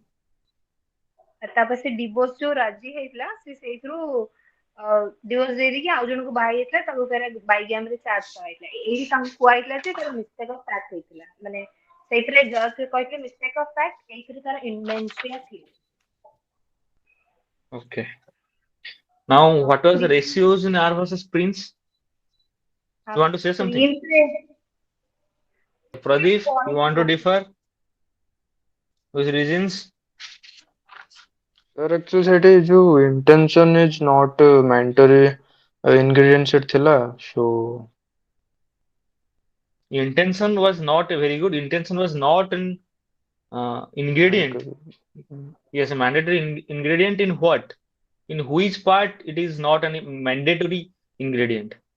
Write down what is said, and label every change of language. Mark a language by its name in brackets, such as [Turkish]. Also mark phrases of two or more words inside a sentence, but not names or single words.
[Odia] ତାପରେ ସେ ଡିଭୋର୍ସ ଯୋଉ ରାଜି ହେଇଥିଲା ସେ ସେଇଥିରୁ ଡିଭୋର୍ସ ଦେଇଦେଇକି ଆଉ ଜଣଙ୍କୁ ବାହା ହେଇଯାଇଥିଲା ତାକୁ ଫେରେ ବାଇଗାମରେ ଚାର୍ଜ କରାଯାଇଥିଲା ଏଇଠି ତାଙ୍କୁ କୁହାଯାଇଥିଲା ଯେ ତାର [English] mistake of fact [Odia] ହେଇଥିଲା ମାନେ ସେଇଥିରେ ଜଜ କହିଥିଲେ [English] mistake of fact [Odia] ଏଇଥିରେ ତାର ଇନଭେନ୍ସିଆ ଥିଲା [English] Okay. Now, [Odia] ତ [English] what was the ratios in R versus Prince? You want to say something? [Odia] ପ୍ରିନ୍ସରେ [English] Pradeep, you want to differ with reasons? Sir, actually [Odia] ସେଠି ଯୋଉ [English] intention is not mandatory ingredient [Odia] ସେଠି ଥିଲା [English] so Intention was not a very good. Intention was not an ingredient. mandatory. Yes, a mandatory ingredient in what? In which part it is not a mandatory ingredient?